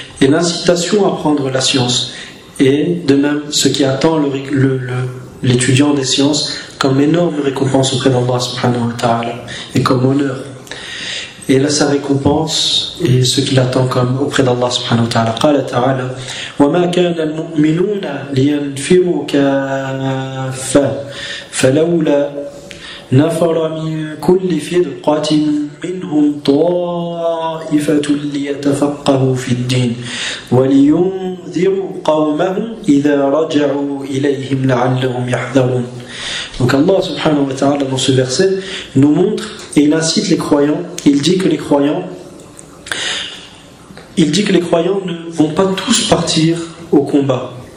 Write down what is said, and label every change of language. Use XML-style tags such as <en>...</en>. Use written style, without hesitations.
<fr>et l'incitation à apprendre la science, et de même ce qui attend l'étudiant des sciences comme énorme récompense auprès d'Allah subhanahu wa ta'ala et comme honneur. Et là, sa récompense et ce qu'il attend comme auprès d'Allah subhanahu wa ta'ala.</fr> <ar>قال تعالى وما كان المؤمنون لينفروا كافة فلولا نفر من كل فرقة منهم طائفة ليتفقهوا في الدين ولينذروا قومهم إذا رجعوا إليهم لعلهم يحذرون.</ar> <fr>Donc Allah subhanahu wa ta'ala dans ce verset nous montre et il incite les croyants, il dit que les croyants ne vont pas tous partir au combat.</fr>